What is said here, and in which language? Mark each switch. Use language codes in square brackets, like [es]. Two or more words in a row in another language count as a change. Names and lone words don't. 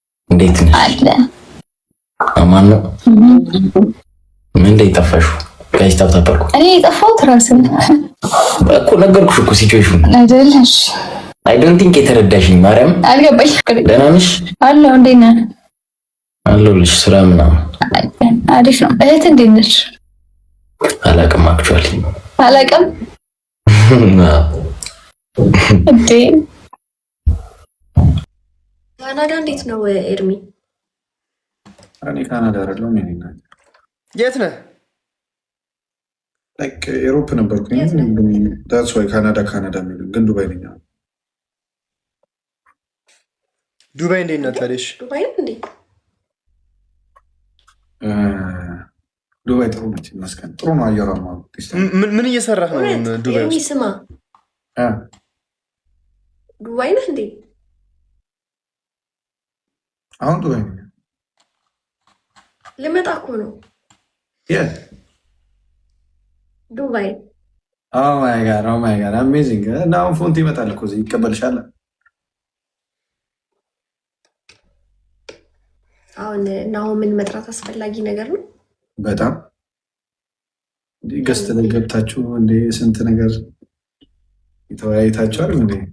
[am] እንዴት ነህ? አለ። አማን ነው? እም። ምን ላይ ጠፋሽው? ጋይስ፣ [en] tap tap [am] አድርጉ። እኔ የጠፋሁት ራስን እኮ ነገርኩሽ እኮ ሲቹዌሽኑ። አይደል? እሺ። [en] I don't think [am] የተረዳሽኝ ማርያም። አልገባኝም። ደህና ነሽ? አለው፣ እንዴት ነህ? አለሁልሽ። ስራ ምናምን? አሪፍ ነው። እህት እንዴት ነች? አላውቅም፣ actually። አላውቅም? አዎ። እንዴ? ካናዳ እንዴት ነው ኤርሚ? እኔ ካናዳ አይደለሁም። የኔ እናት። የት ነህ? ላይክ ኤሮፕ ነበርኩኝ። የት ነህ? [en] That's why [am] ካናዳ፣ ካናዳ የሚሉኝ፣ ግን ዱባይ ነኝ አሁን። ዱባይ እንዴት ነህ ታዲያ? እሺ። ዱባይ ነው እንዴ? እ፣ ዱባይ ጥሩ ነች ይመስገን። ጥሩ ነው አየሯማ። ምን፣ ምን እየሰራህ ነው እውነት? ዱባይ ኤርሚ ውስጥ? ስማ። እ። ዱባይ ነህ እንዴ? አሁን ዱባይ ነኝ። ልመጣ እኮ ነው። የት? ዱባይ። [en] Oh my God, oh my God, amazing። [am] እና አሁን ፎንቲ ይመጣል እኮ እዚህ ይቀበልሻል። አሁን ናሆምን መጥራት አስፈላጊ ነገር ነው። በጣም እንዴ፣ ገስት ላይ ገብታችሁ እንዴ ስንት ነገር የተወያይታችሁ አይደል እንዴ?